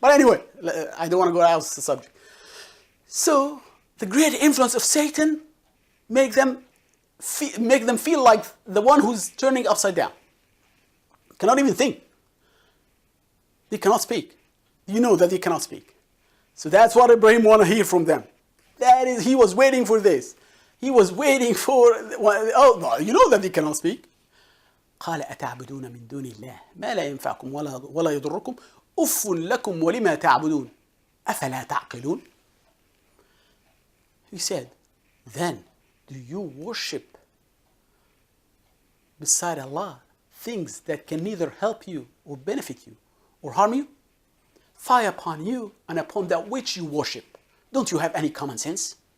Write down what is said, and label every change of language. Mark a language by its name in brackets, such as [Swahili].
[English] But anyway, I don't want to go out of the subject. So the great influence of Satan make them feel like the one who's turning upside down. Cannot even think. They cannot speak. You know that they cannot speak. So that's what Ibrahim want to hear from them. That is, he was waiting for this. He was waiting for, oh, you know that they cannot speak. [Arabic] قال أتعبدون من دون الله ما لا ينفعكم ولا يضركم أف لكم ولما تعبدون أفلا تعقلون. [English] He said, then do you worship beside Allah things that can neither help you or benefit you or harm you? Fie upon you and upon that which you worship. Don't you have any common sense?